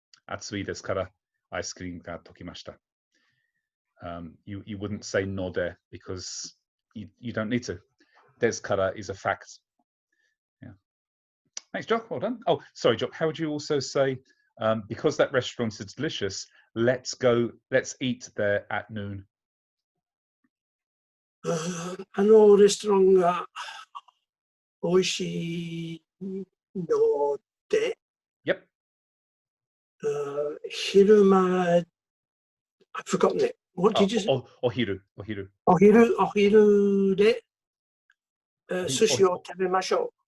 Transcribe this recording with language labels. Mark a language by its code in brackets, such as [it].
[ja] Atsui desu kara, ice cream ga tokimashita. [en] You wouldn't say node because you don't need to. Desu kara is a fact. Yeah. Thanks, Jock. Well done. Oh, sorry, Jock. How would you also say, because that restaurant is delicious, let's eat there at noon? [ja] レストランが美味しいので、 [en] Yep. 昼間 I've forgotten it. What did you say? [ja] Ohiru. お昼で、寿司を食べましょ